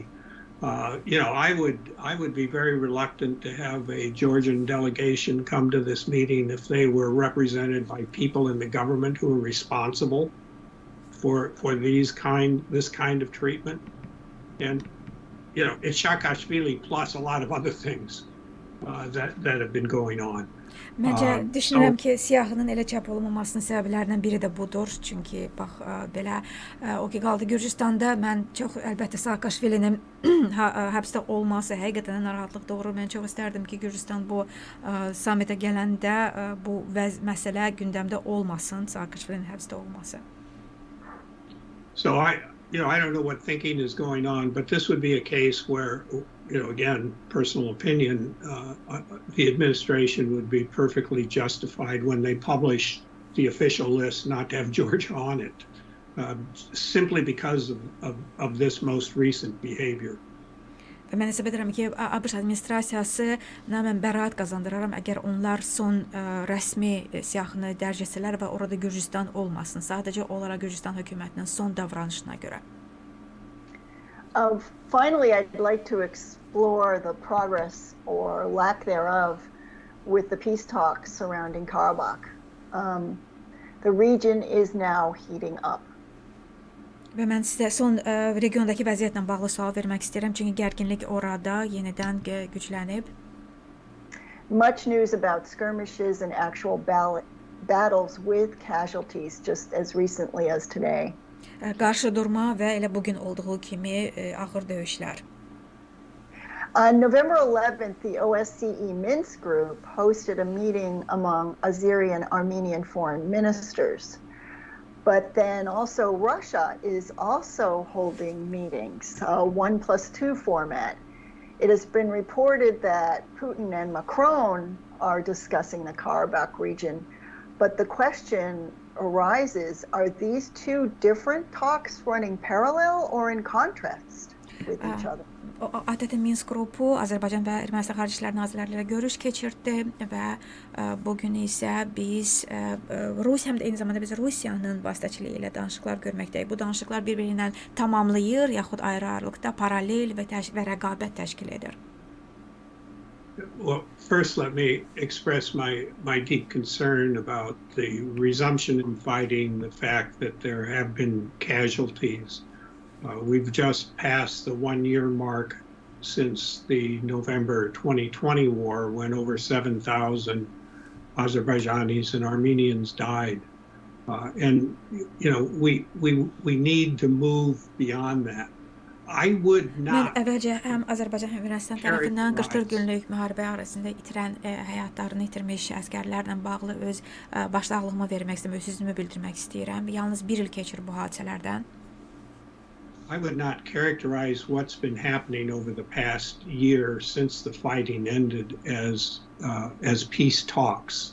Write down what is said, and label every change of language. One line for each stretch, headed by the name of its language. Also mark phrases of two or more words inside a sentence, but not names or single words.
English: I would be very reluctant to have a Georgian delegation come to this meeting if they were represented by people in the government who are responsible for this kind of treatment. And it's Saakashvili plus a lot of other things that have been going on.
Azerbaijani: Məncə düşünürəm ki, siyahının elə çap olunmamasının səbəblərindən biri də budur. Çünki bax belə o ki qaldı Gürcüstanda mən çox əlbəttə Saakashvilinin həbsdə olması həqiqətən narahatlıq doğurur. Mən çox istərdim ki, Gürcüstan bu sammitə gələndə bu məsələ gündəmdə olmasın, Saakashvilinin həbsdə olması.
English: So I don't know what thinking is going on, but this would be a case where, again, personal opinion, the administration would be perfectly justified when they publish the official list not to have Georgia on it, simply because of this most recent behavior.
Azerbaijani: Və mən hesab edirəm ki, ABŞ administrasiyası mən bəraət qazandıraram əgər onlar son rəsmi siyahını dərc etsələr və orada Gürcüstan olmasın. Sadəcə olaraq Gürcüstan hökumətinin son davranışına görə.
English: Finally, I'd like to explore the progress or lack thereof with the peace talks surrounding Karabakh. The region is now heating up.
Azerbaijani: Və mən sizə son regiondakı vəziyyətlə bağlı sual vermək istəyirəm, çünki gərginlik orada yenidən güclənib.
English: Much news about skirmishes and actual battles with casualties just as recently as today.
Azerbaijani: Qarşı durma və elə bugün olduğu kimi ağır döyüşlər.
English: On November 11th, the OSCE Minsk group hosted a meeting among Azeri and Armenian foreign ministers. But then also Russia is also holding meetings, 1+2 format. It has been reported that Putin and Macron are discussing the Karabakh region. But the question arises, are these two different talks running parallel or in contrast with each other?
Azerbaijani: Adətən Minsk qrupu Azərbaycan və Ermənistan Xarici İşlər Nazirləri ilə görüş keçirdi və bugün isə biz həm də eyni zamanda biz Rusiyanın vasitəçiliyi ilə danışıqlar görməkdəyik. Bu danışıqlar bir-birinə tamamlayır, yaxud ayrı-ayrılıqda paralel və rəqabət təşkil edir.
English: Well, first let me express my deep concern about the resumption in fighting, the fact that there have been casualties. We've just passed the 1-year mark since the November 2020 war when over 7,000 Azerbaijanis and Armenians died. And we need to move beyond that. I would not.
Azerbaijani: Mən əvvəlcə həm Azərbaycan həm Ermənistan tərəfindən 40 günlük müharibə arasında itirən həyatlarını itirmiş əsgərlərlə bağlı öz başsağlığımı vermək istəyirəm, öz üzümü bildirmək istəyirəm. Yalnız bir il keçir bu hadisələrdən.
English: I would not characterize what's been happening over the past year since the fighting ended as peace talks.